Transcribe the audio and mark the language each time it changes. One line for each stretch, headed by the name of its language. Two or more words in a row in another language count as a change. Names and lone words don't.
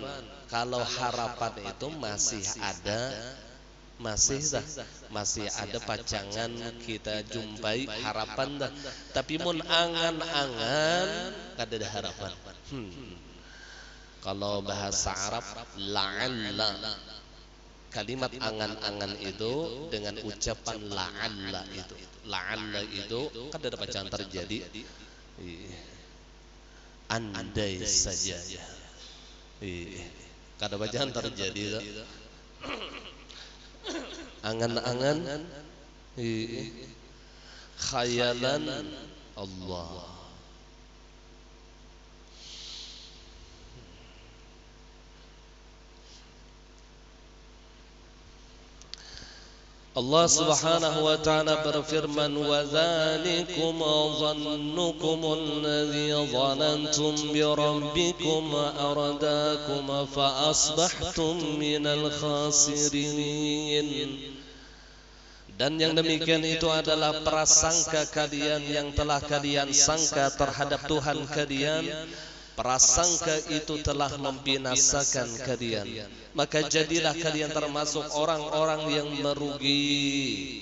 Banjar: Kalau harapan itu masih ada pacangan kita jumpai harapan dah. Tapi mun angan-angan kada ada harapan. Kalau bahasa Arab la'alla, kalimat angan-angan itu dengan ucapan la'alla itu kada ada pacangan terjadi. Andai saja, kada pacangan terjadi.
Indonesian: Angan-angan, khayalan Allah. Allah Subhanahu wa ta'ala berfirman,
Arabic: وذلكم ظنكم الذي ظننتم بربكم أرداكم فأصبحتم من الخاسرين.
Indonesian: Dan yang demikian itu adalah prasangka kalian yang telah kalian sangka terhadap Tuhan kalian. Prasangka itu telah membinasakan kalian, maka jadilah kalian termasuk orang-orang yang merugi.